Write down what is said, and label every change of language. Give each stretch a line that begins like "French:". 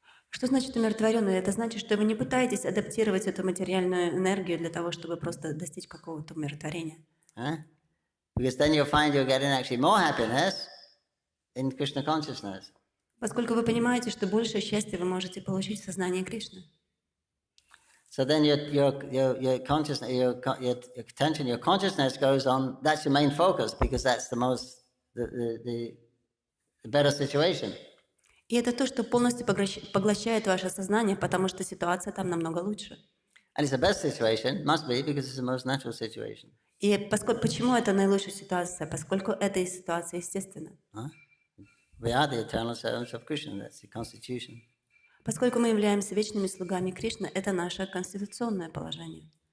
Russian: Что значит умиротворенный? Это значит, что вы не пытаетесь адаптировать эту материальную энергию для того, чтобы просто достичь какого-то умиротворения.
English: Because then you'll find you're getting actually more happiness in Krishna consciousness.
Russian: Поскольку вы понимаете, что большее счастье вы можете получить в сознании Кришны.
English: So then your consciousness, your attention, your consciousness goes on. That's your main focus because that's the better situation.
Russian: И это то, что полностью поглощает ваше сознание, потому что ситуация там намного лучше.
English: And it's the best situation, must be, because it's the most natural situation.
Russian: И почему это наилучшая ситуация? Поскольку это и ситуация естественна.
English: We are the eternal servants of Krishna. That's the constitution.
Russian: Поскольку мы являемся вечными слугами Кришны, это наше конституционное положение.